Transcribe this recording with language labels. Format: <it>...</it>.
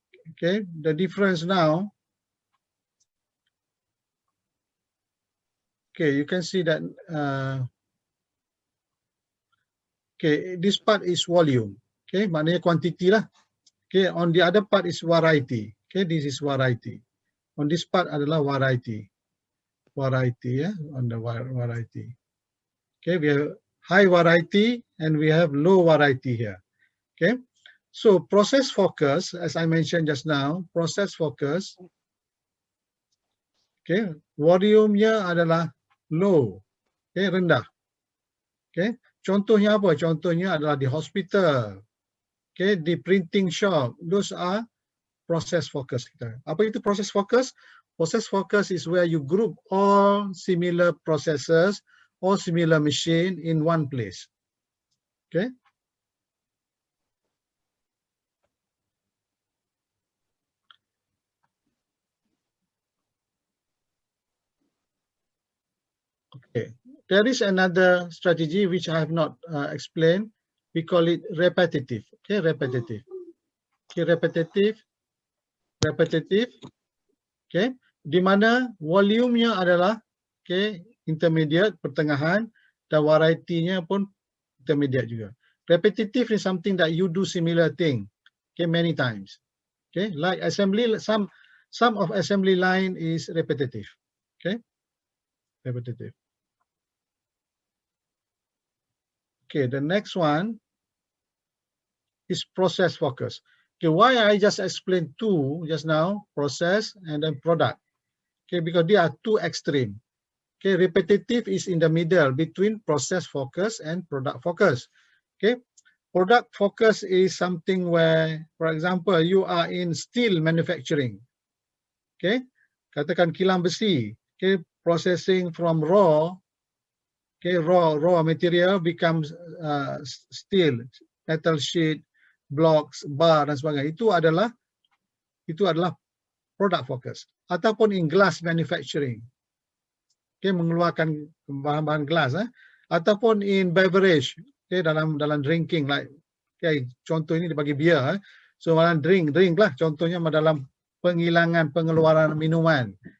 <en>Okay, the difference now. Okay, you can see that. Okay, this part is volume. Okay,</en> <ms>maknanya quantity lah.</ms> <en>Okay, on the other part is variety. Okay, this is variety. On this part adalah variety. Variety, on the variety. Okay, we have high variety and we have low variety here. Okay, so process focus, as I mentioned just now, process focus.</en> <ms>Okay, volume-nya adalah low. Okay, rendah. Okay, contohnya apa? Contohnya adalah di hospital. Okay, di printing shop.</ms> <en>Those are process focus kita.</en> <ms>Apa itu</ms> <en>process focus? Process focus is where you group all similar processes or similar machine in one place. Okay. Okay. There is another strategy which I have not explained. We call it repetitive. Okay, repetitive. Okay, repetitive. Repetitive. Okay.</en> <ms>Di mana volume-nya adalah okay, intermediate, pertengahan, dan variety-nya pun intermediate juga.</ms> <en>Repetitive is something that you do similar thing, okay, many times. Okay, like assembly, some of assembly line is repetitive. Okay, repetitive. Okay, the next one is process focus. Okay, why I just explained two just now, process and then product. Okay, because they are two extreme. Okay, repetitive is in the middle between process focus and product focus. Okay, product focus is something where, for example, you are in steel manufacturing. Okay,</en> <ms>katakan kilang besi.</ms> <en>Okay, processing from raw. Okay, raw material becomes steel, metal sheet, blocks, bar</en> <ms>dan sebagainya. Itu adalah product focus.</ms> <en>Ataupun in glass manufacturing.</en> <ms>Okay, mengeluarkan bahan-bahan gelas. Ataupun</ms> <en>in beverage.</en> <ms>Okay, dalam drinking, like okay, contoh ini dibagi beer. So dalam drink lah. Contohnya dalam penghilangan pengeluaran minuman.</ms>